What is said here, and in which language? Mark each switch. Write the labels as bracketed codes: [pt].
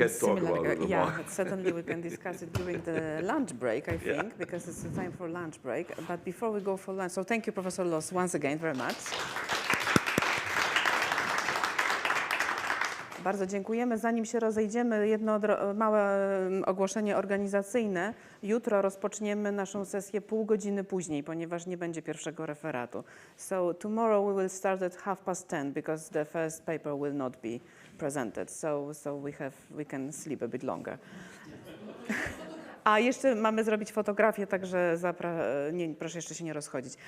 [en] We can talk about it more. But certainly we can discuss it during the lunch break, I think, because it's the time for lunch break. But before we go for lunch, so thank you, Professor Loss, once again very much. [pl] Bardzo dziękujemy. Zanim się rozejdziemy, jedno małe ogłoszenie organizacyjne. Jutro rozpoczniemy naszą sesję pół godziny później, ponieważ nie będzie pierwszego referatu. [en] So tomorrow we will start at 10:30 because the first paper will not be presented. So we can sleep a bit longer. [pl] A jeszcze mamy zrobić fotografię, także proszę jeszcze się nie rozchodzić.